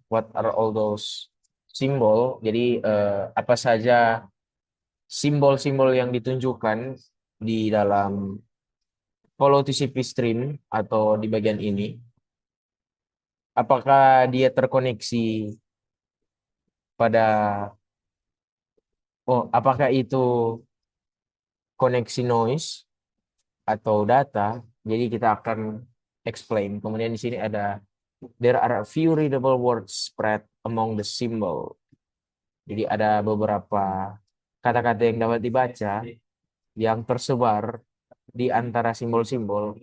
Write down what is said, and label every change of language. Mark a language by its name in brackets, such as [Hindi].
[English] What are all those symbol? [Indonesian] Jadi apa saja simbol-simbol yang ditunjukkan di dalam follow TCP stream atau di bagian ini? Apakah dia terkoneksi pada apakah itu koneksi noise atau data? Jadi kita akan explain. Kemudian di sini ada [English] there are a few readable words spread among the symbol. [Indonesian] Jadi ada beberapa kata-kata yang dapat dibaca yang tersebar di antara simbol-simbol.